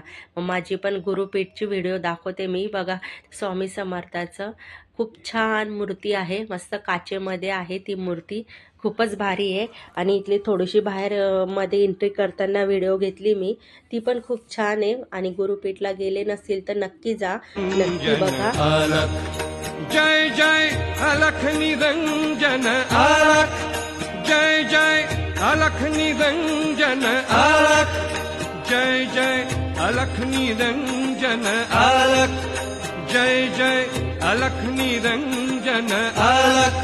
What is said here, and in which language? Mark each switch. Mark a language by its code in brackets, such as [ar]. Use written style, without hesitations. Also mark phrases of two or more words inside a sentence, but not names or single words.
[mr] मग माझी पण गुरुपीठची व्हिडिओ दाखवते मी. बघा स्वामी समर्थाचं खूप छान मूर्ती आहे, मस्त काचेमध्ये आहे ती मूर्ती, खूपच भारी आहे. आणि इथली थोडीशी बाहेर मध्ये एंट्री करताना व्हिडिओ घेतली मी, ती पण खूप छान आहे. आणि गुरुपीठला गेले नसतील तर नक्की जा, नक्की बघा. [hi] जय जय अलख निरंजन अलख, जय जय अलख निरंजन अलख, जय जय अलख निरंजन अलख, जय जय अलख निरंजन अलख,